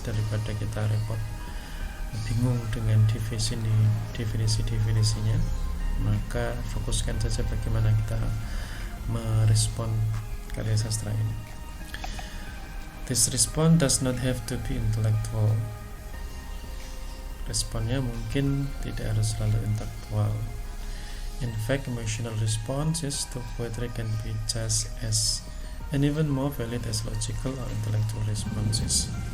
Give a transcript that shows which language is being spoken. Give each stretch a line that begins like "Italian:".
Indonesian: Daripada kita repot bingung dengan definisi-definisinya, maka fokuskan saja bagaimana kita merespon karya sastra ini.
English: This response does not have to be intellectual.
Indonesian: Responnya mungkin tidak harus selalu intelektual.
English: In fact, emotional responses to poetry can be just as and even more valid as logical or intellectual responses.